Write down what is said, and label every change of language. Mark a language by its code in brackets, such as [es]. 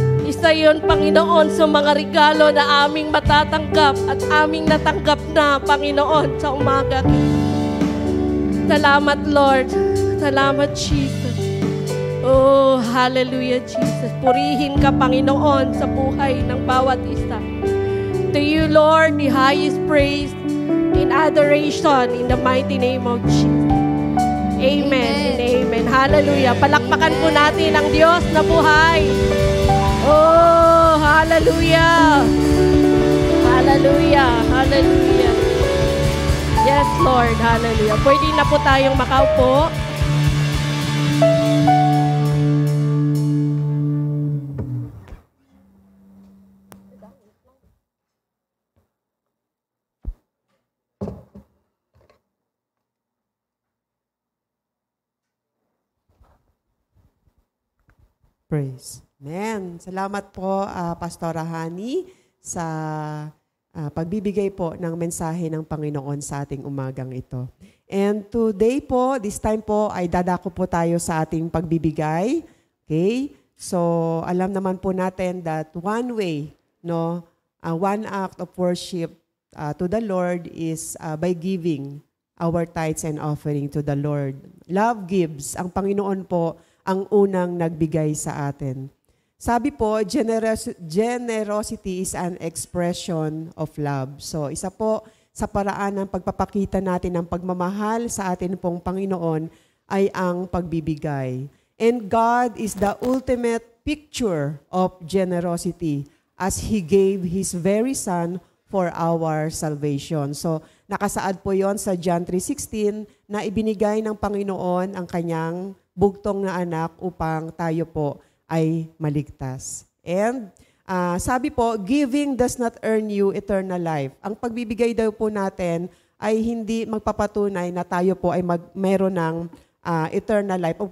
[tl] Isa yun, Panginoon, sa mga regalo na aming matatanggap at aming natanggap na, Panginoon, sa umaga. Salamat, Lord. Salamat, Jesus. Oh, hallelujah, Jesus. Purihin ka, Panginoon, sa buhay ng bawat isa. [en] To you, Lord, the highest praise in adoration in the mighty name of Jesus. Amen and amen. Hallelujah. [tl] Palakpakan po natin ang Diyos na buhay. [en] Oh, hallelujah. Hallelujah. Hallelujah. Yes, Lord. Hallelujah. [tl] Pwede na po tayong makaupo. [en] Praise. Amen. [tl] Salamat po, Pastora Hani, sa pagbibigay po ng mensahe ng Panginoon sa ating umagang ito. [en] And today [tl] po, [en] this time [tl] po, ay dadako po tayo sa ating pagbibigay. Okay? [en] So, [tl] alam naman po natin [en] that one way, no, one act of worship to the Lord is by giving our tithes and offering to the Lord. Love gives. [tl] Ang Panginoon po ang unang nagbigay sa atin. Sabi po, [en] generosity is an expression of love. [tl] So, isa po sa paraan ng pagpapakita natin ng pagmamahal sa atin pong Panginoon ay ang pagbibigay. [en] And God is the ultimate picture of generosity as He gave His very Son for our salvation. [tl] So, nakasaad po yon sa John 3:16 na ibinigay ng Panginoon ang kanyang bugtong na anak upang tayo po ay maligtas. [en] And [tl] sabi po, [en] giving does not earn you eternal life. [tl] Ang pagbibigay daw po natin ay hindi magpapatunay na tayo po ay meron ng eternal life.